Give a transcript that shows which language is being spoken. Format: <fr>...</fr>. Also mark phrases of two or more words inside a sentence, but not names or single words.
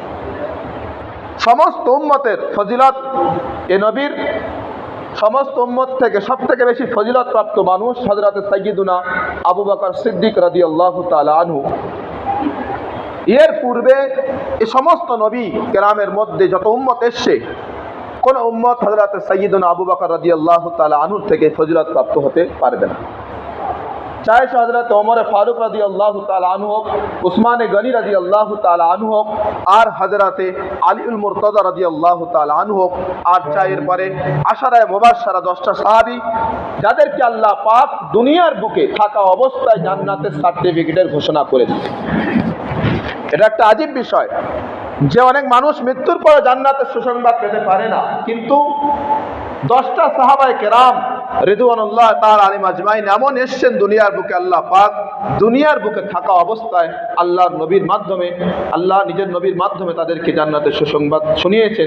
<bn>সমস্ত উম্মতের ফজিলত এ নবীর সমস্ত উম্মত থেকে সবথেকে বেশি ফজিলত প্রাপ্ত মানুষ হযরত সাইয়্যিদুনা আবু বকর সিদ্দিক</bn> <ar>رضي الله تعالى عنه.</ar> <bn>এর পূর্বে এই সমস্ত নবী কেরামের মধ্যে যত উম্মত এসছে কোন উম্মত হযরত সাইয়্যিদুনা আবু বকর</bn> <ar>رضي الله تعالى عنه</ar> <bn>থেকে ফজিলত প্রাপ্ত হতে পারবে না।</bn> <hi>চাहे हजरत उमर फारूक रदी अल्लाह ताला अन्हु होक, उस्मान गनी रदी अल्लाह ताला अन्हु होक, और हजरत</hi> <bn>আলিউল মুরতজা</bn> <ar>رضي الله تعالى عنه</ar> <bn>হোক, আর চাই এর পরে</bn> <ar>العشرة المبشرة</ar> <bn>10টা সাহাবী যাদেরকে আল্লাহ পাক দুনিয়ার বুকে থাকা অবস্থায় জান্নাতের সার্টিফিকেটের ঘোষণা করে দিয়েছে। এটা একটা আজীব বিষয় যে অনেক মানুষ মৃত্যুর পরে জান্নাতের সুসংবাদ পেতে পারে না, কিন্তু 10টা সাহাবায়ে কেরাম</bn> <ar>رضوان الله تعالى عليهم أجمعين</ar> <bn>এমন এসেছেন দুনিয়ার বুকে, আল্লাহ পাক দুনিয়ার বুকে থাকা অবস্থায় আল্লাহর নবীর মাধ্যমে, আল্লাহ নিজের নবীর মাধ্যমে তাদেরকে জান্নাতের সুসংবাদ শুনিয়েছেন।</bn>